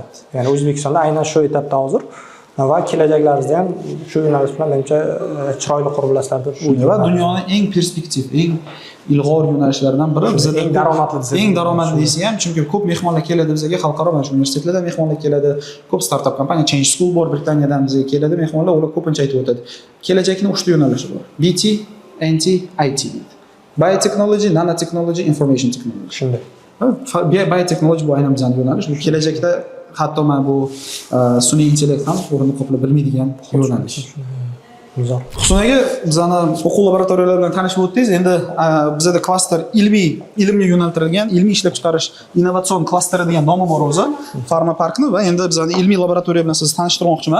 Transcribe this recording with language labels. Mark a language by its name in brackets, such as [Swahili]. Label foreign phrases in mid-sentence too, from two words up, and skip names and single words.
[Uzbek] Ya'ni O'zbekistonda aynan shu etapda hozir va kelajaklaringizda ham shu yo'nalish bilan menimcha chiroyli qurbilasizlar deb o'ylayman. Va dunyoning eng perspektiv, eng ilg'or yo'nalishlaridan biri bizda eng daromadli desa. Eng daromadli desa ham, chunki ko'p mehmonlar keladi bizga, xalqaro mana shu universitetlardan mehmonlar keladi. Ko'p startup kompaniya Change School bor, Britaniyadan bizga keladi mehmonlar, ular ko'pincha aytib o'tadi. Kelajakning 3 ta yo'nalishi bor. BT, NT, IT deydi. [English] Biotechnology, nanotechnology, information technology. [Uzbek] Shunday. Biotechnology bu aynan bizning yo'nalish. Bu kelajakda hatto mana bu sun'iy intellekt ham o'rinni qoplab bilmaydigan yo'nalish. Zo'r. Xusunaga bizani o'quv laboratoriyalari bilan tanishib o'tdingiz. Endi bizda klaster ilmga yo'naltirilgan, ilmiy ishlab chiqarish innovatsion klasteri degan nomi bor o'zi, Farma Parkni va endi bizani ilmiy laboratoriya bilan sizni tanishtirmoqchiman.